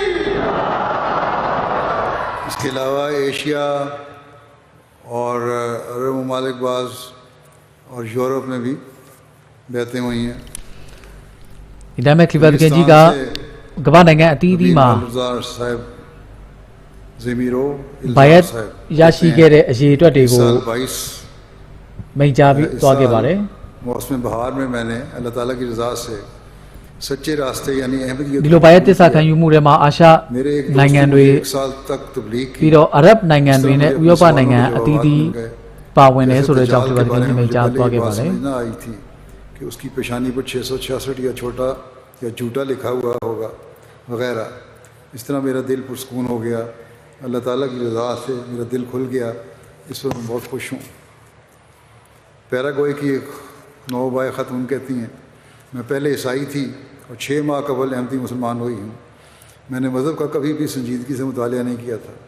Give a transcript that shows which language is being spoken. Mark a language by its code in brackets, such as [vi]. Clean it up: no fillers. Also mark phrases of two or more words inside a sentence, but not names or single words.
[ur] اس کے علاوہ ایشیا اور عرب ممالک باز اور یورپ میں بھی بیٹھے ہوئی ہیں [my] ဒီတိုင်းမဲ့ခလီဖတ်တခင်ကြီးကကမ္ဘာနိုင်ငံအသီးသီးမှာဘာယတ်ရရှိခဲ့တဲ့အရေးအတွက်တွေကိုမိန့်ကြားပြီးသွားခဲ့ပါတယ် [ur] موسم بہار میں میں نے اللہ تعالیٰ کی رضا سے سچے راستے یعنی احمدیت [my] ဒီလိုဘာယတ်သစ္စာခံယူမှုတွေမှာအာရှနိုင်ငံတွေပြီးတော့အာရဗ်နိုင်ငံတွေနဲ့ဥရောပနိုင်ငံအသီးသီးပါဝင်တယ်ဆိုတဲ့အကြောင်းခလီဖတ်တခင်ကြီးမိန့်ကြားသွားခဲ့ပါတယ် [ur] کہ اس کی پیشانی پر 666 یا چھوٹا یا جھوٹا لکھا ہوا ہوگا وغیرہ اس طرح میرا دل پرسکون ہو گیا اللہ تعالیٰ کی رضا سے میرا دل کھل گیا اس پر میں بہت خوش ہوں پیراگوئے کی ایک نوبائع خاتون کہتی ہیں میں پہلے عیسائی تھی اور 6 ماہ قبل احمدی مسلمان ہوئی ہوں میں نے مذہب کا کبھی بھی سنجیدگی سے مطالعہ نہیں کیا تھا